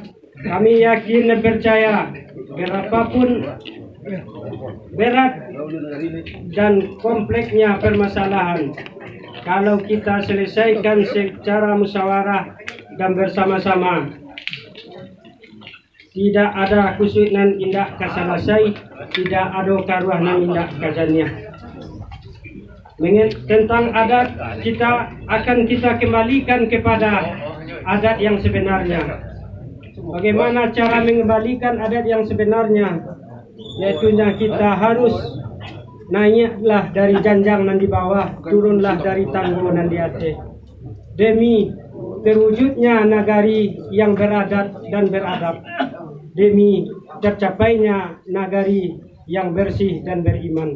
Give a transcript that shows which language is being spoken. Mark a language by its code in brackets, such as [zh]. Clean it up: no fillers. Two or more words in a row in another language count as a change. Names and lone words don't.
[id] Kami yakin dan percaya berapapun berat dan kompleksnya permasalahan, kalau kita selesaikan secara musyawarah dan bersama-sama, tidak ada [min] kusuk nan indak kasalasai, [id] tidak ada [min] karuah nan indak kazania. [id] Tentang adat kita kembalikan kepada adat yang sebenarnya. Bagaimana cara mengembalikan adat yang sebenarnya? Yaitu kita harus [min] naiklah dari janjang nan di bawah, turunlah dari tangguh nan di atas, [id] demi terwujudnya nagari yang beradat dan beradab, demi tercapainya nagari yang bersih dan beriman.